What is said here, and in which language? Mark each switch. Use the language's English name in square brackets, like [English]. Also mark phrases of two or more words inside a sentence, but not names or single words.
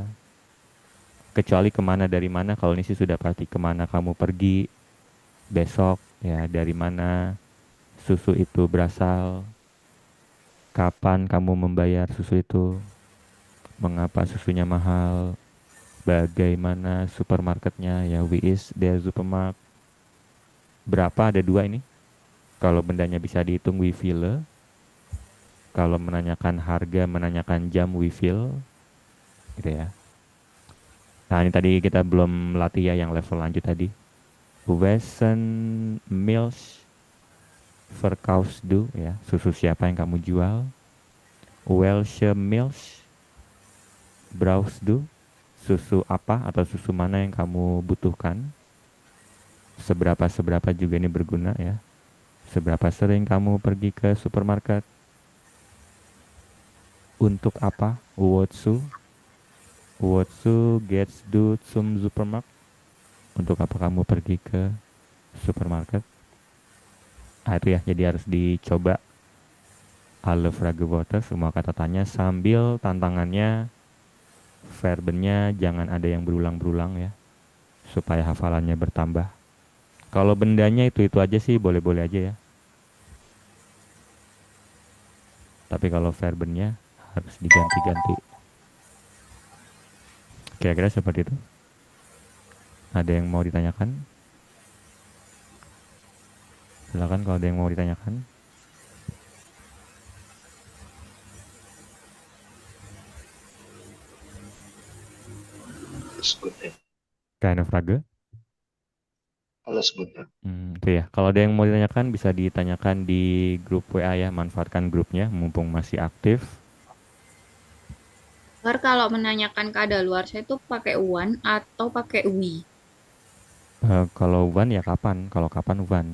[Indonesian] Kecuali kemana dari mana. Kalau ini sih sudah pasti kemana kamu pergi besok ya. Dari mana susu itu berasal? Kapan kamu membayar susu itu? Mengapa susunya mahal? Bagaimana supermarketnya ya? [German] Wie is der Supermarkt? [Indonesian] Berapa? Ada dua ini. Kalau bendanya bisa dihitung [German] wie viele. [Indonesian] Kalau menanyakan harga, menanyakan jam [German] wie viel. [Indonesian] Gitu ya. Nah ini tadi kita belum latih ya yang level lanjut tadi. [German] Wessen Milch verkaufst du ya. [Indonesian] Susu siapa yang kamu jual? [German] Welche Milch brauchst du? [Indonesian] Susu apa atau susu mana yang kamu butuhkan? Seberapa-seberapa juga ini berguna ya. Seberapa sering kamu pergi ke supermarket? Untuk apa? [German] Wozu? Wozu gehst du zum Supermarkt? [Indonesian] Untuk apa kamu pergi ke supermarket? Ah itu ya, jadi harus dicoba [German] alle Frageworte, [Indonesian] semua kata tanya sambil tantangannya verbennya jangan ada yang berulang-berulang ya, supaya hafalannya bertambah. Kalau bendanya itu aja sih boleh-boleh aja ya. Tapi kalau verbennya harus diganti-ganti. Kira-kira seperti itu. Ada yang mau ditanyakan? Silakan kalau ada yang mau ditanyakan. [German] Alles gut ya. [English] Kind of Frage? [German] Alles gut ya. [Indonesian] Itu ya. Kalau ada yang mau ditanyakan bisa ditanyakan di grup WA ya. Manfaatkan grupnya mumpung masih aktif. Ntar kalau menanyakan kadaluarsa itu pakai one atau pakai we? Kalau when ya kapan? Kalau kapan when?